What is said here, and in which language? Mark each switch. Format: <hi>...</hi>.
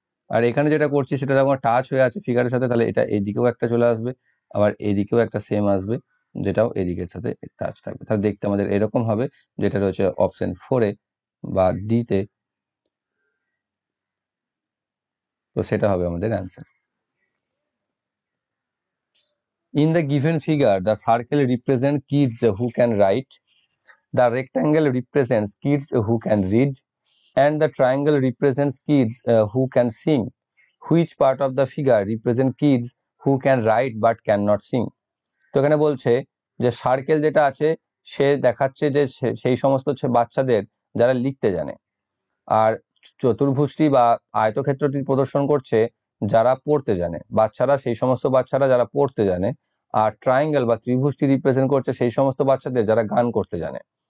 <bn>আর এখানে যেটা করছি সেটা যখন টাচ হয়ে আছে ফিগারের সাথে, তাহলে এটা এইদিকেও একটা চলে আসবে, আবার এইদিকেও একটা সেম আসবে, যেটাও এদিকের সাথে টাচ থাকবে। তাহলে দেখতে আমাদের এরকম হবে, যেটা রয়েছে অপশন 4-এ বা ডি-তে, তো সেটা হবে আমাদের answer.</bn> <en>In the given figure, the circle represents kids who can write, the rectangle represents kids who can read, and the triangle represents kids who can sing. Which part of the figure represents kids who can write but cannot sing?</en> <bn>তো এখানে বলছে যে circle যেটা আছে সে দেখাচ্ছে যে সেই সমস্ত বাচ্চাদের যারা লিখতে জানে, আর চতুর্ভুজটি বা আয়তক্ষেত্রটি প্রদর্শন করছে যারা পড়তে জানে, বাচ্চারা সেই সমস্ত বাচ্চারা যারা পড়তে জানে, আর ট্রায়াঙ্গেল বা ত্রিভুজটি রিপ্রেজেন্ট করছে সেই সমস্ত বাচ্চাদের যারা গান করতে জানে।</bn>